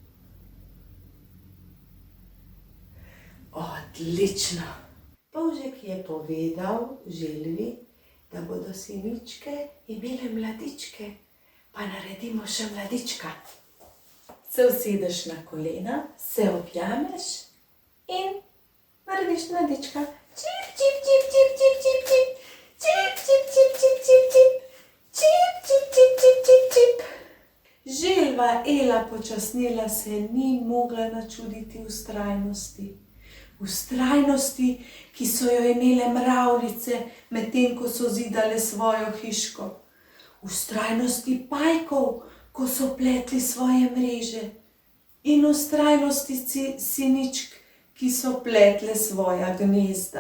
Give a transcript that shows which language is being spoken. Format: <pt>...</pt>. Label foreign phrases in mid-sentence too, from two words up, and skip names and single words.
<sl>Odlično. Polžek je povedal želvi, da bodo siničke imele mladičke. Pa naredimo še mladička. Se usedeš na kolena, se objameš in narediš mladička. Čip, čip, čip, čip, čip, čip, čip. Čip, čip, čip, čip, čip, čip. Čip, čip, čip, čip, čip, čip. Želva Ela počasnila se ni mogla načuditi vztrajnosti. Vztrajnosti, ki so jo imele mravljice, medtem ko so zidale svojo hiško. Vztrajnosti pajkov, ko so pletli svoje mreže. In vztrajnosti siničk, ki so pletle svoja gnezda.</sl>